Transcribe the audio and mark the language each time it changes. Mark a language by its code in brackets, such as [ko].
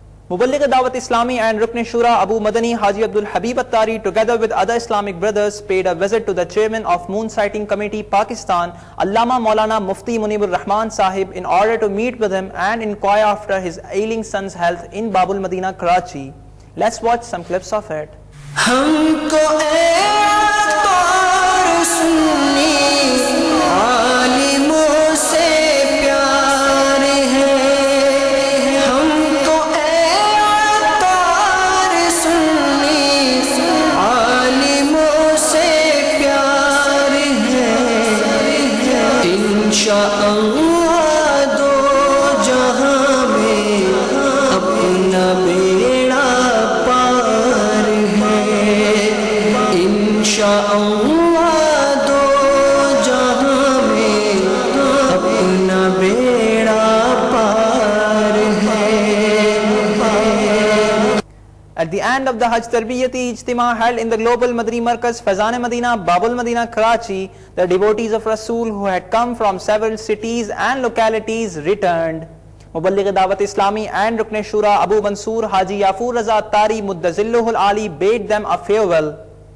[en] Muballigh Dawat Islami and Rukn Shura Abu Madani Haji Abdul Habib Attari, together with other Islamic brothers, paid a visit to the chairman of Moon Sighting Committee, Pakistan, Allama Maulana Mufti Munibur Rahman Sahib, in order to meet with him and inquire after his ailing son's health in Babul Madina, Karachi. Let's watch some clips of it. [ur] ہم کو اے عطار سنی عالموں سے پیار ہے، ہم کو اے عطار سنی عالموں سے پیار ہے، انشاءاللہ دو جہاں میں اپنا بیڑا پار ہے، انشاءاللہ دو جہاں میں اپنا بیڑا پار ہے۔ [en] At the end of the Hajj Tarbiyati Ijtima held in the Global Madani Markaz Faizan Madina, Babul Madina, Karachi, the devotees of Rasool who had come from several cities and localities returned. Muballigh Dawat Islami and Rukn Shura Abu Mansoor Haji Yafur Raza Attari Muddazilluhul Ali bade them a farewell.